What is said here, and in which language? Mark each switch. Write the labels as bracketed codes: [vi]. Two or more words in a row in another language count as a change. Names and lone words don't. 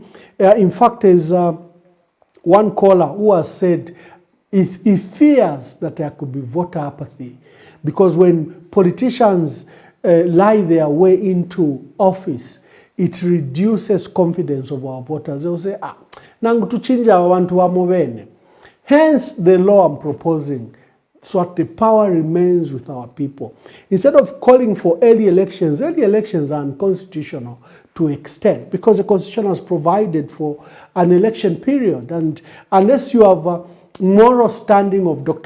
[en] In fact, there's one caller who has said he fears that there could be voter apathy because when politicians lie their way into office, it reduces confidence of our voters. They will say, [bem] nangu tuchinja abantu wamobene. [en] Hence the law I'm proposing, so that the power remains with our people. Instead of calling for early elections are unconstitutional to extent because the Constitution has provided for an election period. And unless you have a moral standing of Dr.